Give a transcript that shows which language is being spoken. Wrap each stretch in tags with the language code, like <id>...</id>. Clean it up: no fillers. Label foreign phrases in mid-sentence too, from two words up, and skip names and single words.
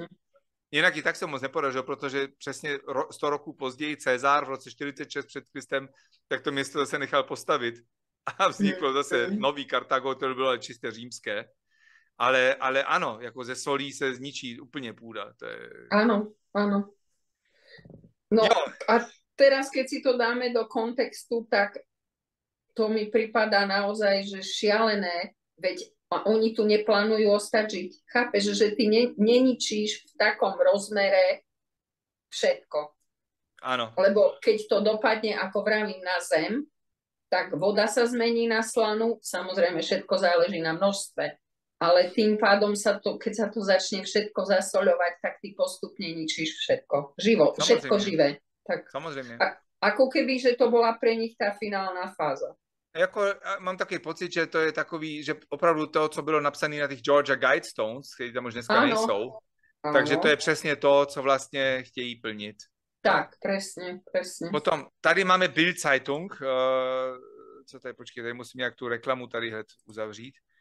<cs>Jinak i tak se moc nepodařilo, protože přesně 100 roků později Cezar v roce 46 před Kristem, tak to město zase nechal postavit. A vzniklo zase nový Kartágo, to bylo čistě římské. Ale ano, jako ze solí se zničí úplně půda. To je...</cs> <sk>Áno. No jo. A teraz, keď si to dáme do kontextu, tak to mi pripadá naozaj, že šialené, veď oni tu neplánujú ostať žiť. Chápeš, že ty neničíš v takom rozmere všetko. Áno. Lebo keď to dopadne, ako vravím, na zem, tak voda sa zmení na slanu, samozrejme všetko záleží na množstve, ale tým pádom keď sa to začne všetko zasoľovať, tak ty postupne ničíš všetko. Všetko živé. Tak, samozrejme. Ako keby, že to bola pre nich tá finálna fáza.</sk> <cs>Jako, mám takový pocit, že to je takový, že opravdu to, co bylo napsané na těch Georgia Guidestones, které tam už dneska nejsou, takže to je přesně to, co vlastně chtějí plnit.</cs> <sk>Tak, presne.</sk> <cs>Potom, tady máme Bild Zeitung, co tady, počkej, tady musím nějak tu reklamu tady hned uzavřít.</cs>